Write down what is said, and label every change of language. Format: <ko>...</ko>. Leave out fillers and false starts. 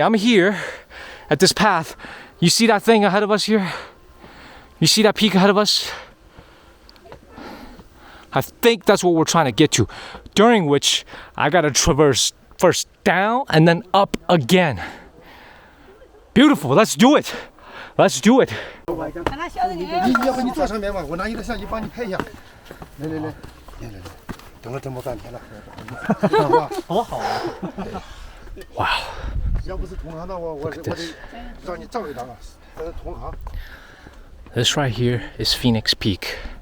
<en>I'm here at this path. You see that thing ahead of us here? You see that peak ahead of us? I think that's what we're trying to get to, during which I gotta traverse first down and then up again. Beautiful, let's do it. Let's do it.</en> <zh>要不你坐上面吧，我拿你的相机帮你拍一下。来，等了这么半天了，多好啊！哇！要不是同行的我得让你照一张啊，这是同行。</zh> <en>This right here is Phoenix Peak.</en>